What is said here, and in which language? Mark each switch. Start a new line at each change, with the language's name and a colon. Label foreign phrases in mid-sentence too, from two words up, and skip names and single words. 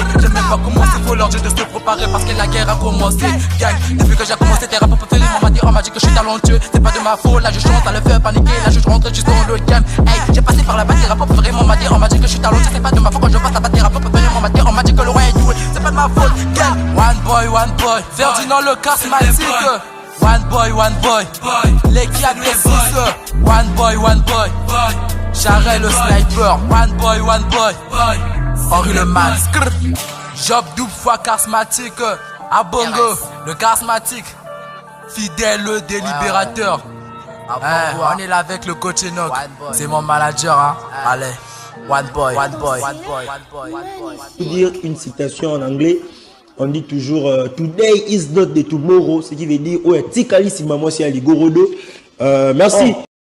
French: J'ai même pas commencé, faut leur dire de se préparer parce que la guerre a commencé. Gang, depuis que j'ai commencé, tes rappeurs préférés on m'a dit que je suis talentueux. C'est pas de ma faute, là je chante, ça le fait paniquer. Là je rentre juste dans le game. Hey, j'ai passé par la bas, tes rappeurs préférés on m'a dit que je suis talentueux. C'est pas de ma faute quand je passe à battre tes rappeurs préférés on m'a dit que le roi est doué. C'est pas de ma faute, gang.
English: One boy,
French: Ferdinand le charismatique.
English: One boy,
French: l'équipe des 6.
English: One boy,
French: Charel le sniper.
English: One boy,
French: Henri le max. Job double fois charismatique. Abongo, le charismatique. Fidèle le délibérateur. On est là avec le coach Enoch. C'est mon manager, hein. Allez,
English: one boy.
French: Pour dire une citation en anglais, on dit toujours
English: Today is not the tomorrow,
French: ce qui veut dire Tikali si maman si Ali Gorodo. Merci.